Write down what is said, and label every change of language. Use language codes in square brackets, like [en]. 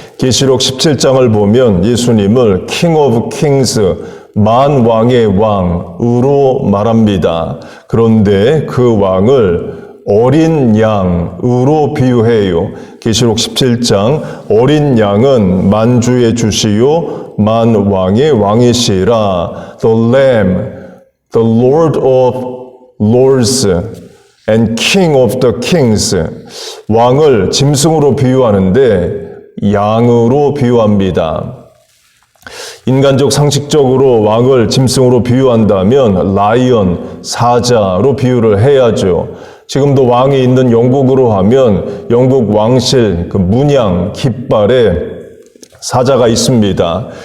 [ko] 계시록 17장을 보면 예수님을 [en] King of Kings, [ko] 만왕의 왕으로 말합니다. 그런데 그 왕을 어린 양으로 비유해요. 계시록 17장 어린 양은 만주의 주시요 만왕의 왕이시라. [en] The Lamb, the Lord of Lords and King of the Kings. [ko] 왕을 짐승으로 비유하는데 양으로 비유합니다. 인간적 상식적으로 왕을 짐승으로 비유한다면 라이언, 사자로 비유를 해야죠. 지금도 왕이 있는 영국으로 하면 영국 왕실 그 문양 깃발에 사자가 있습니다.